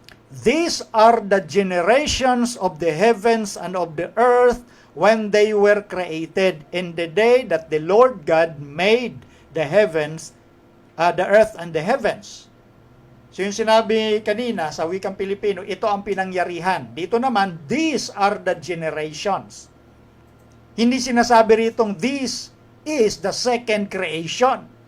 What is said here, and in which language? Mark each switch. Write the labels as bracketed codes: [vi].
[en] These are the generations of the heavens and of the earth when they were created in the day that the Lord God made the heavens, the earth and the heavens. [tl] So yung sinabi kanina sa wikang Pilipino, ito ang pinangyarihan. Dito naman, [en] these are the generations. [tl] Hindi sinasabi ritong [en] this is the second creation.